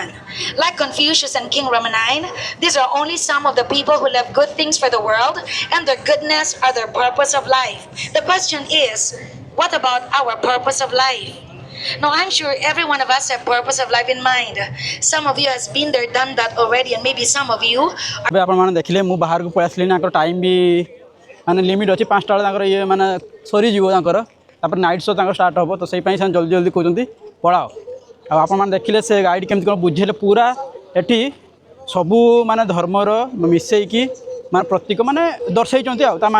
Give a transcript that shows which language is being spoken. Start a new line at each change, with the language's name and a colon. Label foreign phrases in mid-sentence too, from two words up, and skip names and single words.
English: Like Confucius and King Rama 9, these are only some of the people who love good things for the world, and their goodness are their purpose of life. The question is, what about our purpose of life? Now, I'm sure every one of us have purpose of life in mind. Some of you has been there, done that already, and maybe some of you
Odia: ଏବେ ଆପଣମାନେ ଦେଖିଲେ ମୁଁ ବାହାରକୁ ପଳେଇ ଆସିଲି ତାଙ୍କର ଟାଇମ୍ ବି ମାନେ ଲିମିଟ୍ ଅଛି 5ଟା ବେଳେ ତାଙ୍କର ଇଏ ମାନେ ସରିଯିବ ତାଙ୍କର ତାପରେ
English: night show
Odia: ତାଙ୍କର ଷ୍ଟାର୍ଟ ହେବ ତ ସେଇପାଇଁ ସେମାନେ ଜଲ୍ଦି ଜଲ୍ଦି କହୁଛନ୍ତି ପଳାଅ ଆଉ ଆପଣମାନେ ଦେଖିଲେ ସେ ଗାଇଡ଼ କେମିତି କ'ଣ ବୁଝେଇଲେ ପୁରା ଏଠି ସବୁ ମାନେ ଧର୍ମର ମିଶେଇକି ମାନେ ପ୍ରତୀକ ମାନେ ଦର୍ଶାଇଛନ୍ତି ଆଉ ତା